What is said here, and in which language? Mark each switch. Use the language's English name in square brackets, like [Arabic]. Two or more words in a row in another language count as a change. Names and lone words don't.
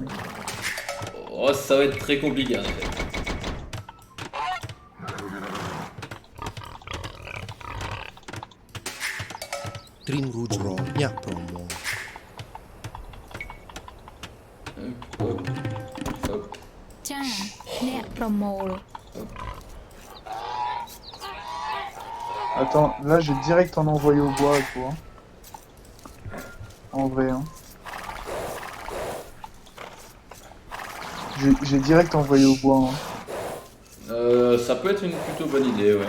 [French] Oh, ça va être très compliqué en effet. Dream Rouge Roll, Nya Promo. Hop, hop, [Khmer] ចាអ្នកប្រមូល [French] Attends, là, j'ai direct en envoyé au bois, quoi. En vrai, hein. J'ai direct envoyé au bois, hein. Ça peut être une plutôt bonne idée, ouais.